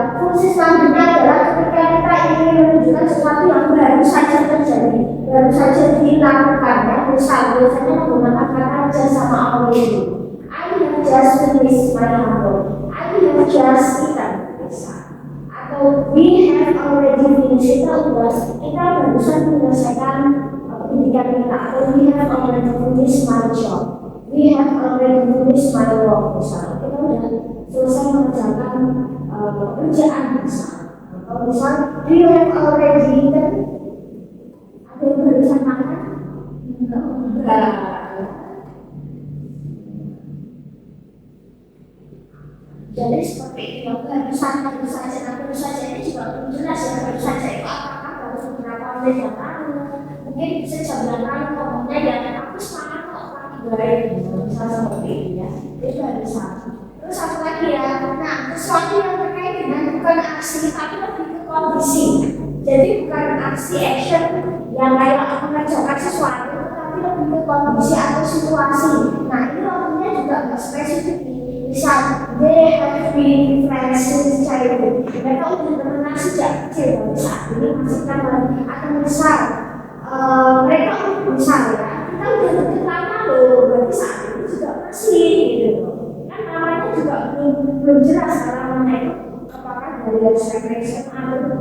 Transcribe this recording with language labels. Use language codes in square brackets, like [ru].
[id] Fungsi selanjutnya adalah ketika kita ingin menunjukkan sesuatu yang baru saja terjadi, baru saja dilakukan ya. Misal biasanya menggunakan kata just sama already. [en] I have just finished my homework. I have just eaten. [id] Atau [en] we have already finished, [id] kita barusan menyelesaikan pendidikan kita. Atau [en] we have already finished my job, we have already finished my work. [id] Misalnya kita sudah selesai mengerjakan pekerjaan misalnya. Atau misal [en] do you have already eaten, [id] ada yang barusan makan? Enggak. Jadi seperti itu, baru saja ini juga belum jelas ya, baru saja itu apakah baru beberapa menit yang lalu, mungkin bisa jam yang lalu ngomongnya ya, aku semangat kok lagi baik, misalnya seperti itu ya, itu baru satu. Terus satu lagi ya, nah sesuatu yang terkait dengan bukan aksi tapi lebih ke kondisi. Jadi bukan aksi action yang kayak mengerjakan sesuatu, tapi lebih ke kondisi atau situasi. Nah ini waktunya juga nggak spesifik. Misal, [en] they have been friends since childhood. [id] Mereka udah temenan sejak kecil, tapi saat ini masih teman. Atau misal, mereka misal ya, kita udah deket lama loh, berarti saat ini juga masih gitu. Kan namanya juga belum jelas karena namanya itu apakah dari separation atau